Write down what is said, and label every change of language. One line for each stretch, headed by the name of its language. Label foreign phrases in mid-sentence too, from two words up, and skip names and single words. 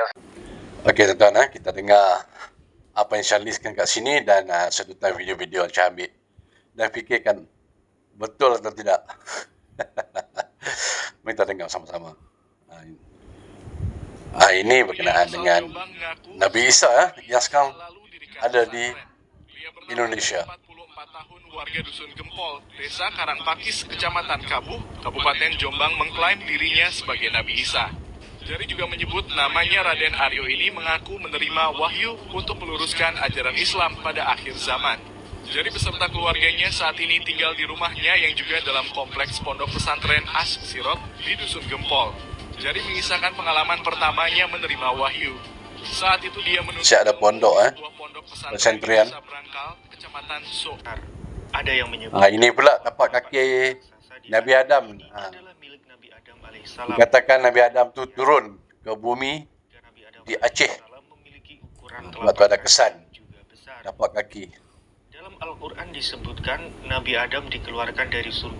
Malay: Okey tuan-tuan, kita dengar apa yang saya listkan kat sini dan sedutan video-video yang saya ambil, dan fikirkan betul atau tidak. Mari kita dengar sama-sama. Ini berkenaan dengan Nabi Isa yang sekarang ada di Indonesia.
Indonesian: 44 tahun warga Dusun Gempol, Desa Karangpakis, Kecamatan Kabuh, Kabupaten Jombang mengklaim dirinya sebagai Nabi Isa. Jari juga menyebut namanya Raden Aryo ini mengaku menerima wahyu untuk meluruskan ajaran Islam pada akhir zaman. Jari beserta keluarganya saat ini tinggal di rumahnya yang juga dalam kompleks pondok pesantren As Sirot di Dusun Gempol. Jari mengisahkan pengalaman pertamanya menerima wahyu. Saat itu dia menuju ada pondok pesantren Kecamatan Soar. Ada yang menyebut
Malay: ini pula tapak kaki Nabi Adam. Dikatakan Nabi Adam tu turun ke bumi di Aceh. Sebab tu ada kesan tapak kaki.
Indonesian: Dalam Al-Quran disebutkan Nabi Adam dikeluarkan dari surga.